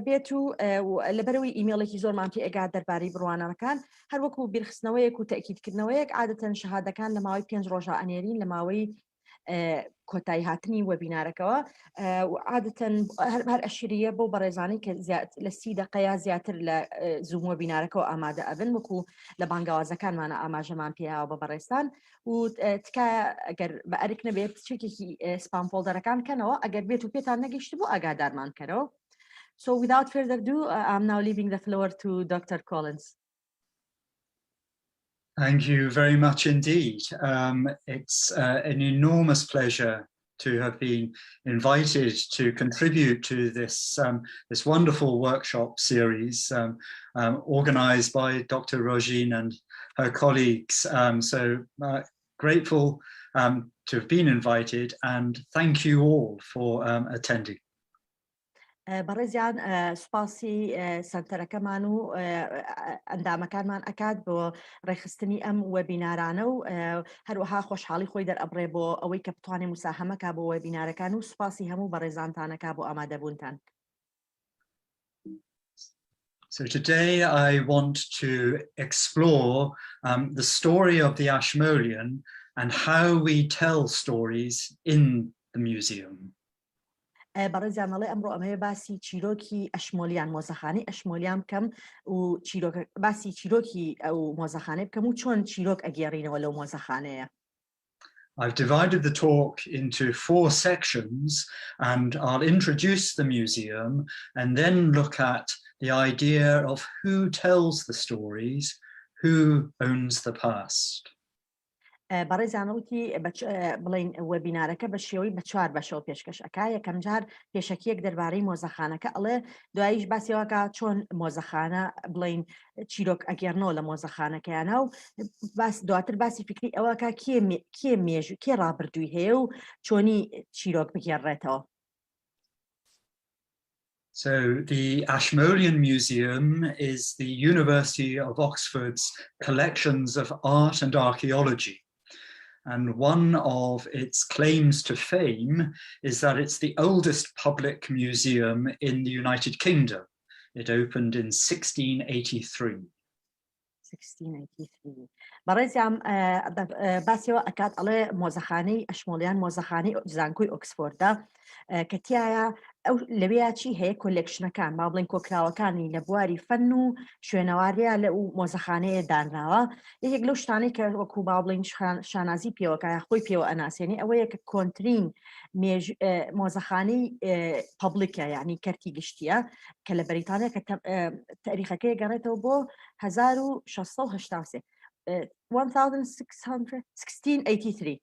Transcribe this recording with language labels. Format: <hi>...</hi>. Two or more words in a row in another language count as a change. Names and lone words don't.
<ckb>بێت و لەبەرەوەی ئیمێڵێکی زۆرمان پێ ئەگات دەربارەی بڕوانەکان هەر وەکو بیرخستنەوەیەک و تەکیدکردنەوەیەک عادەتەن شەهادەکان لە ماوەی 5 ڕۆژە ئەنێرین لە ماوەی کۆتایی هاتنی وەبینارەکەەوە عادەتەن هەر ئەشریە بۆ بەڕێزانی کە لە 30 دقەیە زیاتر لە زوم وەبینارەکەەوە ئامادە ئەبن وەکو لە بانگاوازەکانمانە ئاماژەمان پێیاوە بە بەڕێستان و تکایە ئەگەر بە ئەرک نەبێت چێکێکی سپام فۆڵدەرەکان کەنەوە ئەگەر بێت و پێتان نەگەیشت بۆ ئاگادارمان کەرەوە.</ckb> <en>So without further ado, I'm now leaving the floor to Dr. Collins. Thank you very much indeed. It's an enormous pleasure to have been invited to contribute to this wonderful workshop series organized by Dr. Rogine and her colleagues. So grateful to have been invited, and thank you all for attending.</en> <ckb>بەڕێزیان سوپاسی سەرتەرەکەمان و ئەندامەکانمان ئەکات بۆ ڕێخستنی ئەم وەبینارانە و هەروەها خۆشحاڵی خۆی دەرئەبڕێ بۆ ئەوەی کە بتوانێت موساهەمەکە بۆ وەبینارەکان و سوپاسی هەموو بەڕێزانتانەکە بۆ ئامادەبوونتان.</ckb> <en>So today I want to explore the story of the Ashmolean and how we tell stories in the museum.</en> <ckb>بەڕێزیانەڵێ ئەمڕۆ ئەمەیە باسی چیرۆکی ئەشمۆلیان مۆزەخانەی ئەشمۆلیان بکەم و باسی چیرۆکی ئەو مۆزەخانەی بکەم و چۆن چیرۆک ئەگێڕینەوە لەو مۆزەخانەیە.</ckb> <en>I've divided the talk into 4 sections, and I'll introduce the museum and then look at the idea of who tells the stories, who owns the past.</en> <ckb>بەڕێزانەوتی بڵین وەبینارەکە بە شێوەی بە 4 بەشەوە پێشکەش ئەکا یەکەم جار پێشەکیەک دەربارەی مۆزەخانەکە ئەڵێ دواییش باسیەوەکە چۆن مۆزەخانە بڵین چیرۆک ئەگەڕنەوە لە مۆزەخانەکەیانە و دواتر باسی فکری ئەوەکە کێ مێژوو کێ ڕابردووی هەیە و چۆنی چیرۆک بگێڕێتەوە.</ckb> <en>So the Ashmolean Museum is the University of Oxford's collections of art and archaeology. And one of its claims to fame is that it's the oldest public museum in the United Kingdom. It opened in 1683.</en> <ckb>بەڕێزیان باسیەوە ئەکات ئەڵێ مۆزەخانەی ئەشمۆلیان مۆزەخانەی زانكۆی ئۆکسفۆردە کە تایە ئەو لەوەیە چی هەیە کۆلێکشنەکان با بڵین کۆکراوەکانی لە بواری فەن و شوێنەواریا لە مۆزەخانەیە دانراوە یەکێک لەو شتانەی کە وەکو با بڵین شانازی پێوەکە خۆی پێوە ئەناسێنی ئەوەیە کە کۆنترین مۆزەخانەی پەبلیکە یعنی کەرتی گشتیە کە لە بەریتانیا کە تاریخەکەی گەڕێتەوە بۆ 1683 1683.</ckb>